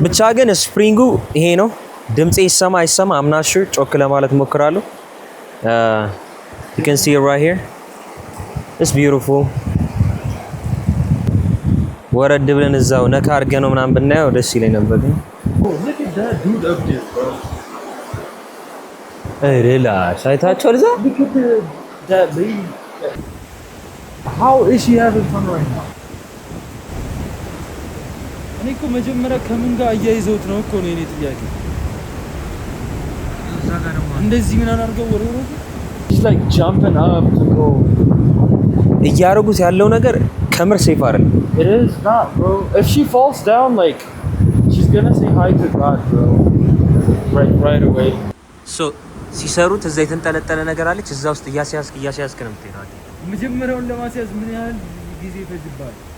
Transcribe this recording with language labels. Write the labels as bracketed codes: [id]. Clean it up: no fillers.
[am] ብቻ ግን ስፕሪንጉ ይሄ ነው። ድምጽ ይሰማ [en] I'm not sure። [am] ጮክ ለማለት ሞክራለሁ። [en] You can see it right here. It's beautiful. [am] ወረድ ብለን እዛው ነካ አድርገን ነው ምናምን ብናየው ደስ ይለኝ ነበር ግን [en] Look at that dude up there, bro. [am] ሪላክስ አይታችሁ እዛ [en] Look at that lady. How is she having fun right now? [am] እኔ እኮ መጀመሪያ ከምን ጋር አያይዘውት ነው እኮ ነው የኔ ጥያቄ። እንደዚህ ምን አናርገው ወረወረ [en] She's like jumping up to go. [am] እያረጉት ያለው ነገር ከምር ሴፍ አይደለም። [en] It is not, bro. If she falls down, like she's gonna say hi to God, bro. Right away. [am] So ሲሰሩት እዛ የተንጠለጠለ ነገር አለች እዛ ውስጥ እያስያዝክ ነው የምትሄደው። መጀመሪያውን ለማስያዝ ምን ያህል ጊዜ ይፈጅባል?